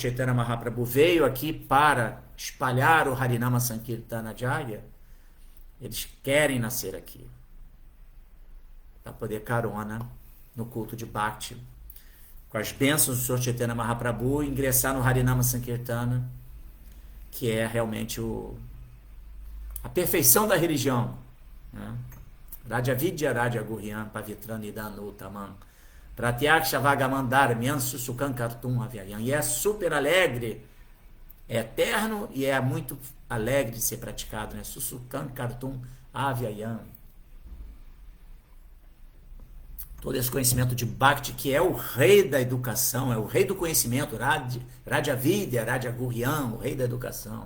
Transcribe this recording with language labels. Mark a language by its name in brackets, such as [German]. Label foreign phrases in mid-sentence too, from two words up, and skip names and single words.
[Portuguese] Chaitanya Mahaprabhu veio aqui para espalhar o Harinama Sankirtana Jaya, eles querem nascer aqui para poder carona no culto de Bhakti, com as bênçãos do Sr. Chaitanya Mahaprabhu, ingressar no Harinama Sankirtana, que é realmente a perfeição da religião, né? [Sanskrit] Raja Vidya Raja Guryan Pavitran Idanu Tamam Pratyaksha Vagamandar Myansu Sukhan Kartum Avyayam. [Portuguese] E é super alegre, é eterno e é muito alegre de ser praticado, né? [Sanskrit] Susukhan Kartum Avyayam. [Portuguese] Todo esse conhecimento de Bhakti, que é o rei da educação, é o rei do conhecimento, [Sanskrit] Raja Vidya, Raja Guryan, [Portuguese] o rei da educação.